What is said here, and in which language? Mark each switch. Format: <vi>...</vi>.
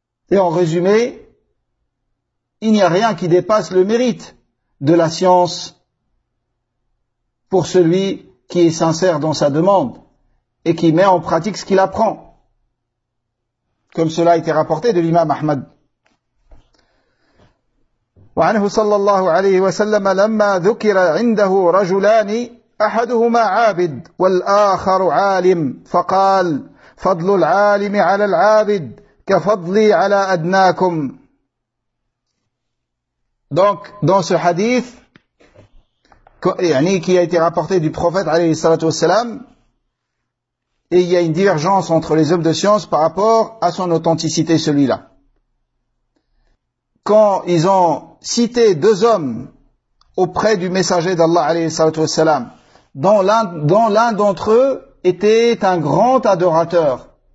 <fr>Et en résumé, il n'y a rien qui dépasse le mérite de la science pour celui qui est sincère dans sa demande et qui met en pratique ce qu'il apprend, comme cela a été rapporté de l'imam Ahmad.</fr> <ar>وعنه صلى الله عليه وسلم لما ذكر عنده رجلان أحدهما عابد والآخر عالم فقال فضل العالم على العابد كفضلي على أدناكم.</ar> <fr>Donc dans ce hadith qui a été rapporté du prophète</fr> <ar>عليه الصلاة والسلام,</ar> <fr>et il y a une divergence entre les hommes de science par rapport à son authenticité, celui-là. Quand ils ont cité deux hommes auprès du messager d'Allah, alayhi salatu wassalam, dont l'un d'entre eux était un grand adorateur.</fr>